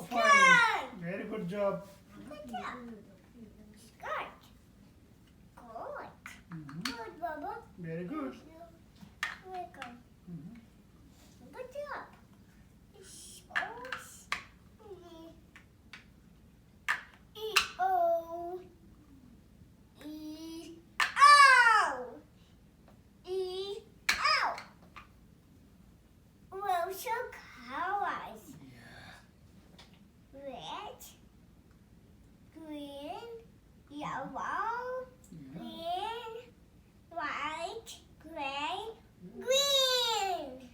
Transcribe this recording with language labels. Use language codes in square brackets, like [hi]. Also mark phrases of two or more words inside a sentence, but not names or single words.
[en] Skirt. fine. Very good job. Good job. Skirt. Good. Mhm. Good, Baba. Very good. Very good. Mhm. Good job. It's all E-O. E-O. E-O. Well, so colors. Yeah. Red, green, yellow, Yeah. green, white, gray, green.